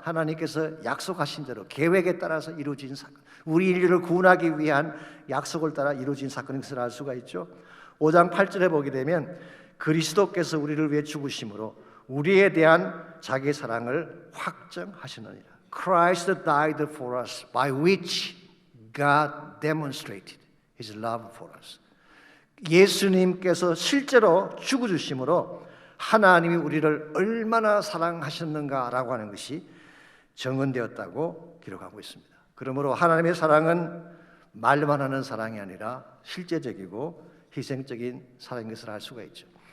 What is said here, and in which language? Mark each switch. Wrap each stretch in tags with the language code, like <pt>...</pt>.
<ko>하나님께서 약속하신 대로 계획에 따라서 이루어진 사건, 우리 인류를 구원하기 위한 약속을 따라 이루어진 사건인 것을 알 수가 있죠. 5장 8절에 보게 되면 그리스도께서 우리를 위해 죽으심으로 우리에 대한 자기의 사랑을 확정하시느니라.</ko> <en>Christ died for us, by which God demonstrated His love for us.</en> <ko>예수님께서 실제로 죽어주심으로 하나님이 우리를 얼마나 사랑하셨는가라고 하는 것이 증언되었다고 기록하고 있습니다. 그러므로 하나님의 사랑은 말만 하는 사랑이 아니라 실제적이고 희생적인 사랑인 것을 알 수가 있죠.</ko>